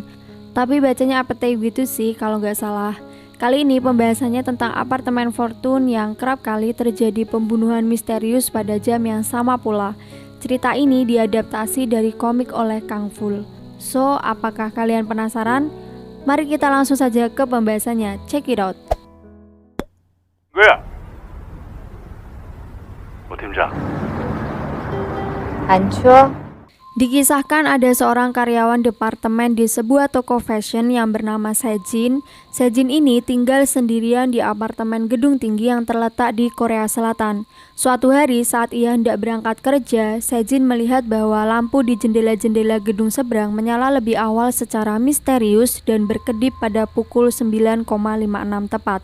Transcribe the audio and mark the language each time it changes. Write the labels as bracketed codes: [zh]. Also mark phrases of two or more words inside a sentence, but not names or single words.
[id] Tapi bacanya APT gitu sih kalau nggak salah. Kali ini pembahasannya tentang apartemen Fortune yang kerap kali terjadi pembunuhan misterius pada jam yang sama pula. Cerita ini diadaptasi dari komik oleh Kang Ful. So, apakah kalian penasaran? Mari kita langsung saja ke pembahasannya. [en] Check it out. [ko] 왜야? 팀장. 안 추워? [id] Dikisahkan ada seorang karyawan departemen di sebuah toko fashion yang bernama Sejin. Sejin ini tinggal sendirian di apartemen gedung tinggi yang terletak di Korea Selatan. Suatu hari saat ia hendak berangkat kerja, Sejin melihat bahwa lampu di jendela-jendela gedung seberang menyala lebih awal secara misterius dan berkedip pada pukul 9,56 tepat.